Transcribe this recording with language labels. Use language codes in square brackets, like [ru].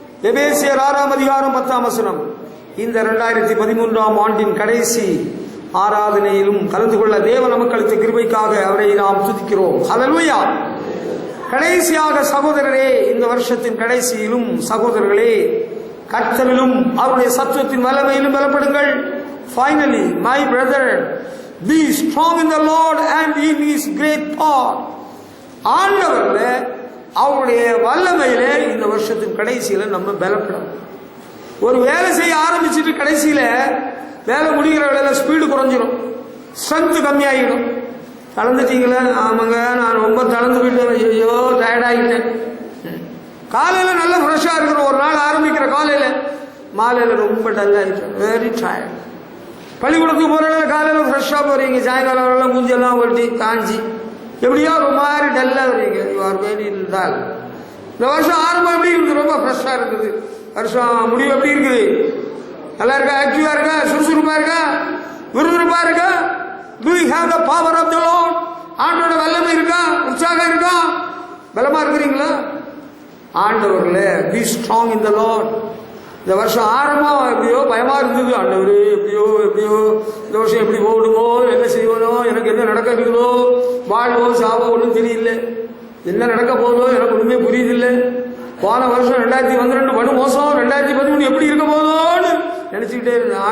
[ta] எபேசியர் 6ஆம் அதிகாரம் 10ஆம் வசனம். இந்த 2013ஆம் ஆண்டின் கடைசி ஆராதனையிலும் கலந்து கொள்ள தேவன் நமக்கு அளித்த கிருபைக்காக அவரை நாம் துதிக்கிறோம். ஹல்லேலூயா. கடைசியாக சகோதரரே, இந்த வருஷத்தின் கடைசியிலும் சகோதரர்களே, கர்த்தரிலும் அவருடைய சத்துவத்தின் வல்லமையிலும் பலப்படுங்கள். [en] Finally, my brother, be strong in the Lord and in His great power. [ta] ஆண்டவர்ல அவருடைய வல்லமையில இந்த வருஷத்தின் கடைசியில நம்ம பலப்படும். ஒரு வேலை செய்ய ஆரம்பிச்சுட்டு கடைசியில வேலை முடிகிற வேலையில ஸ்பீடு குறைஞ்சிடும், ஸ்ட்ரென்த் கம்மியாகிடும். கலந்துட்டீங்களா? ஆமாங்க, நான் ரொம்ப தளர்ந்து போயிட்டேன், ஐயோ டயர்டாகிட்டேன். காலையில நல்ல ஃப்ரெஷ்ஷா இருக்கிற ஒரு நாள் ஆரம்பிக்கிற காலையில, மாலையில ரொம்ப டல்லாகிட்டேன், [en] Very tired. [ta] பள்ளிக்கூடத்துக்கு போற காலையில ஃப்ரெஷ்ஷா போறீங்க, சாயங்காலம் எல்லாம் மூஞ்செல்லாம் ஒட்டி காஞ்சி எப்படியோ ஒரு மாதிரி டல்லா வரீங்க. [en] You are very dull. [ta] இந்த வருஷம் ஆரம்பம் எப்படி இருக்குது? ரொம்ப ஃப்ரெஷ்ஷா இருக்குது. வருஷம் முடிவு எப்படி இருக்குது? நல்லா இருக்கா? ஆக்டிவா இருக்கா? சுறுசுறுப்பா இருக்கா? விறுவிறுப்பா இருக்கா? [en] Do you have the power of the Lord? [ta] ஆண்டோட வல்லமை இருக்கா? உற்சாகம் இருக்கா? பலமா இருக்கிறீங்களா? ஆண்டவர்கள [en] be strong in the Lord. [ta] இந்த வருஷம் ஆரம்பம் எப்படியோ பயமா இருந்தது. ஆண்டவரு எப்படியோ இந்த வருஷம் எப்படி போடுமோ, என்ன செய்வனோ, எனக்கு என்ன நடக்க இருக்குதோ, வாழ்வோ சாவோ ஒன்றும் தெரியல, என்ன நடக்க போதோ எனக்கு ஒண்ணுமே புரியுதில்லை. போன வருஷம் 2012 படு மோசம், 2013 எப்படி இருக்க போதோன்னு நினைச்சுக்கிட்டே இருந்தேன்.